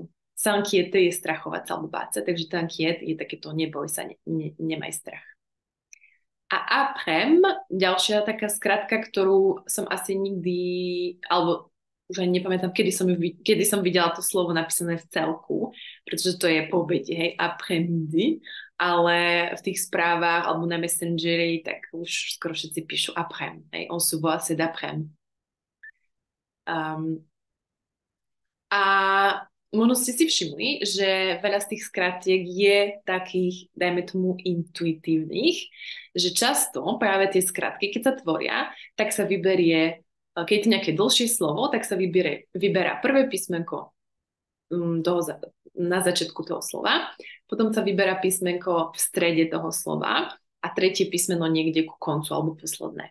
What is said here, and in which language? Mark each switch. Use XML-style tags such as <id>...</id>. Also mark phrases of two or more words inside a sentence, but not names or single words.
<sk>S'inquiéter je strachovať sa alebo báť sa, takže t'inquiète je takéto neboj sa, nemaj strach. A après, ďalšia taká skratka, ktorú som asi nikdy, alebo už ani nepamätám, kedy som videla to slovo napísané v celku, pretože to je po obede, hej, après-midi, ale v tých správach alebo na Messengeri, tak už skoro všetci píšu après, hej,</sk> <fr>on se voit, c'est d'après.</fr> <sk>A možno ste si všimli, že veľa z tých skratiek je takých, dajme tomu, intuitívnych, že často práve tie skratky, keď sa tvoria, tak sa vyberie, keď je to nejaké dlhšie slovo, tak sa vyberá prvé písmenko na začiatku toho slova, potom sa vyberá písmenko v strede toho slova a tretie písmeno niekde ku koncu alebo posledné.</sk>